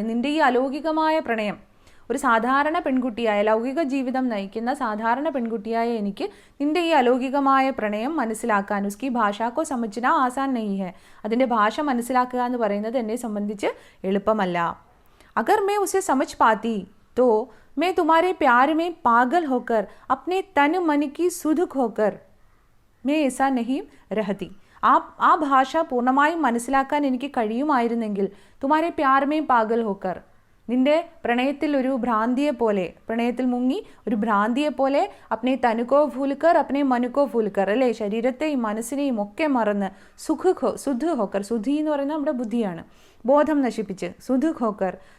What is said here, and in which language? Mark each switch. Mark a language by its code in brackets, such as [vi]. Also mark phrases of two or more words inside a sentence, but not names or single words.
[ml] നിൻ്റെ ഈ അലൗകികമായ പ്രണയം, ഒരു സാധാരണ പെൺകുട്ടിയായ ലൗകിക ജീവിതം നയിക്കുന്ന സാധാരണ പെൺകുട്ടിയായ എനിക്ക് നിൻ്റെ ഈ അലൗകികമായ പ്രണയം മനസ്സിലാക്കാൻ [hi] उसकी भाषा को समझना आसान नहीं है, [ml] അതിൻ്റെ ഭാഷ മനസ്സിലാക്കുക എന്ന് പറയുന്നത് എന്നെ സംബന്ധിച്ച് എളുപ്പമല്ല. [hi] अगर मैं उसे समझ पाती तो मैं तुम्हारे प्यार में पागल होकर अपने तन मन की सुध खोकर मैं ऐसा नहीं रहती. [ml] ആ ഭാഷ പൂർണ്ണമായും മനസ്സിലാക്കാൻ എനിക്ക് കഴിയുമായിരുന്നെങ്കിൽ [hi] तुम्हारे प्यार में पागल होकर, [ml] നിന്റെ പ്രണയത്തിൽ ഒരു ഭ്രാന്തിയെ പോലെ, പ്രണയത്തിൽ മുങ്ങി ഒരു ഭ്രാന്തിയെ പോലെ [hi] अपने तन को भूलकर अपने मन को भूलकर, [ml] അല്ലേ, ശരീരത്തെയും മനസ്സിനെയും ഒക്കെ മറന്ന് [hi] सुध होकर, [ml] സുധി എന്ന് പറയുന്നത് നമ്മുടെ ബുദ്ധിയാണ്, ബോധം നശിപ്പിച്ച്, [hi] सुध होकर